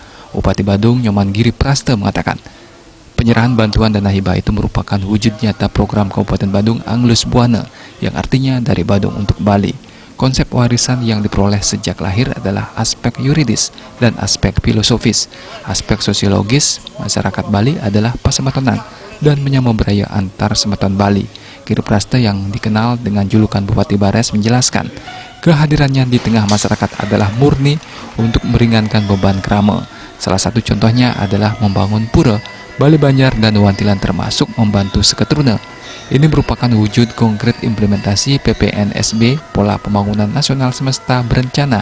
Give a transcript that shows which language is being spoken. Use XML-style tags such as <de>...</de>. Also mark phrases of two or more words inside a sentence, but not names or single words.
<id>Bupati Badung Nyoman Giriprasta mengatakan, penyerahan bantuan dana hibah itu merupakan wujud nyata program Kabupaten Badung Anglus Buana, yang artinya dari Badung untuk Bali. Konsep warisan yang diperoleh sejak lahir adalah aspek yuridis dan aspek filosofis. Aspek sosiologis, masyarakat Bali adalah pasematonan dan menyambung budaya antar sematonan Bali. Giriprasta yang dikenal dengan julukan Bupati Bares menjelaskan, kehadirannya di tengah masyarakat adalah murni untuk meringankan beban krama. Salah satu contohnya adalah membangun pura, Bali Banjar dan Wantilan termasuk membantu seketuruna. Ini merupakan wujud konkret implementasi PPNSB, Pola Pembangunan Nasional Semesta Berencana.</id>